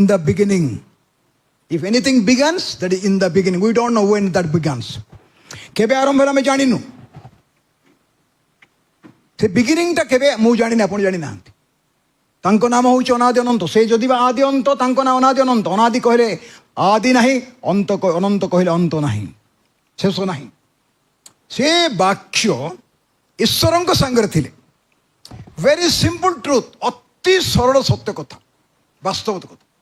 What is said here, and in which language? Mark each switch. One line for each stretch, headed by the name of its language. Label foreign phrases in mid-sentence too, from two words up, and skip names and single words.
English: the beginning if anything begins that is in the beginning we don't know when that begins
Odia: କେବେ ଆରମ୍ଭ ହେଲା ଆମେ ଜାଣିନୁ ସେ ବିଗିନିଂଟା କେବେ ମୁଁ ଜାଣିନି ଆପଣ ଜାଣିନାହାନ୍ତି ତାଙ୍କ ନାମ ହେଉଛି ଅନାଦି ଅନନ୍ତ ସେ ଯଦି ବା ଆଦି ଅନ୍ତ ତାଙ୍କ ନାଁ ଅନାଦି ଅନନ୍ତ ଅନାଦି କହିଲେ ଆଦି ନାହିଁ ଅନନ୍ତ କହିଲେ ଅନ୍ତ ନାହିଁ ଶେଷ ନାହିଁ ସେ ବାକ୍ୟ ଈଶ୍ୱରଙ୍କ ସାଙ୍ଗରେ ଥିଲେ
English: very simple truth
Odia: ଅତି ସରଳ ସତ୍ୟ କଥା ବାସ୍ତବ କଥା